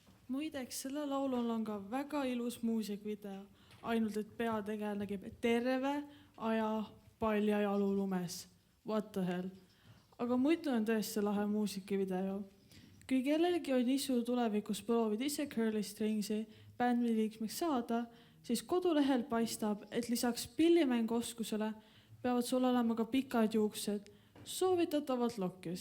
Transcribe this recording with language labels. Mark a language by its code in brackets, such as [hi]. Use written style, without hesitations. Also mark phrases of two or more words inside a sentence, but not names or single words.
[et] muideks, selle laulul on ka väga ilus muusikvideo, ainult et peategelane käib terve aja paljajalu lumes. [en] What the hell? [et] Aga muidu on tõesti lahe muusikavideo. Kui kellelgi on isu tulevikus proovida ise Curly Stringsi bändi liikmeks saada, siis kodulehel paistab, et lisaks pillimängoskusele peavad sul olema ka pikad juuksed, soovitatavalt lokkis.